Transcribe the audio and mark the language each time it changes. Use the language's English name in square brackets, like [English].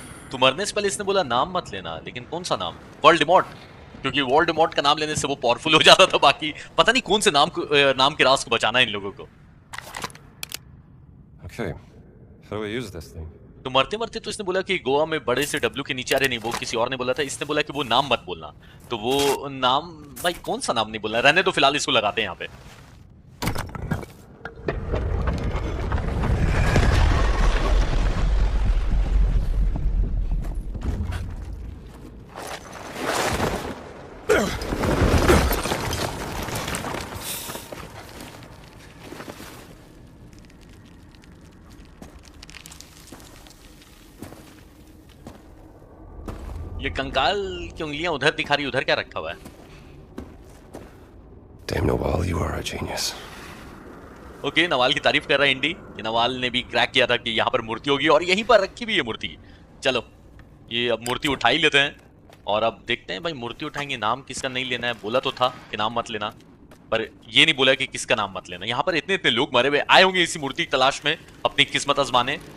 [Hindi] तो मरने से पहले इसने बोला नाम मत लेना, लेकिन कौन सा नाम? वोल्डेमॉर्ट, क्योंकि वोल्डेमॉर्ट का नाम लेने से वो पावरफुल हो जाता था। बाकी पता नहीं कौन से नाम के राज को बचाना है इन लोगों को। [English] Okay, how do I use this thing? [Hindi] तो मरते मरते तो इसने बोला कि गोवा में बड़े से डब्ल्यू के नीचे, अरे नहीं वो किसी और ने बोला था, इसने बोला कि वो नाम मत बोलना। तो वो नाम भाई कौन सा नाम नहीं बोलना, रहने तो फिलहाल इसको लगाते हैं यहाँ पे। ये कंकाल की उंगलियां उधर दिखा रही, उधर क्या रखा हुआ है? [English] Damn Nawal, you are a genius. [Hindi] Okay, Nawal की तारीफ कर रहा है इंडी कि नवाल ने भी क्रैक किया था कि यहाँ पर मूर्ति होगी, और यहीं पर रखी भी है मूर्ति। चलो ये अब मूर्ति उठा ही लेते हैं, और अब देखते हैं भाई मूर्ति उठाएंगे, नाम किसका नहीं लेना है। बोला तो था कि नाम मत लेना, पर ये नहीं बोला कि किसका नाम मत लेना। यहाँ पर इतने इतने लोग मरे हुए आए होंगे इसी मूर्ति की तलाश में, अपनी किस्मत आजमाने।